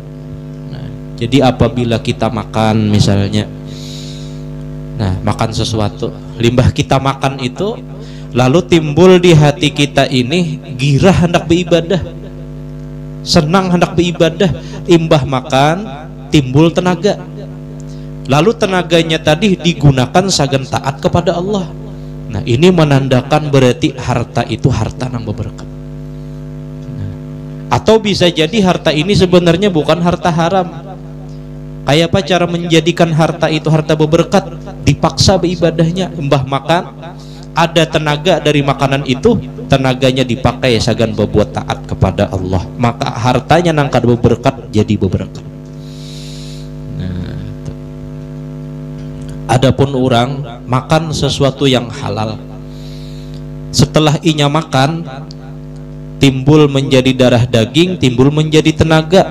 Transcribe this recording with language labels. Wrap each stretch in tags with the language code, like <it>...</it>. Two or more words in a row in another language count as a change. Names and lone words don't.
<id>Nah, jadi apabila kita makan misalnya, makan sesuatu, limbah kita makan itu, lalu timbul di hati kita ini girah hendak beribadah, senang hendak beribadah, imbah makan timbul tenaga, lalu tenaganya tadi digunakan sagan taat kepada Allah. Nah, ini menandakan berarti harta itu harta yang berberkat. Atau bisa jadi harta ini sebenarnya bukan harta haram. Kayak apa cara menjadikan harta itu harta berberkat? Dipaksa beribadahnya, mbah makan, ada tenaga dari makanan itu, tenaganya dipakai sagan berbuat taat kepada Allah, maka hartanya nangkad berberkat jadi berberkat. Adapun orang makan sesuatu yang halal, setelah inya makan timbul menjadi darah daging, timbul menjadi tenaga.</id>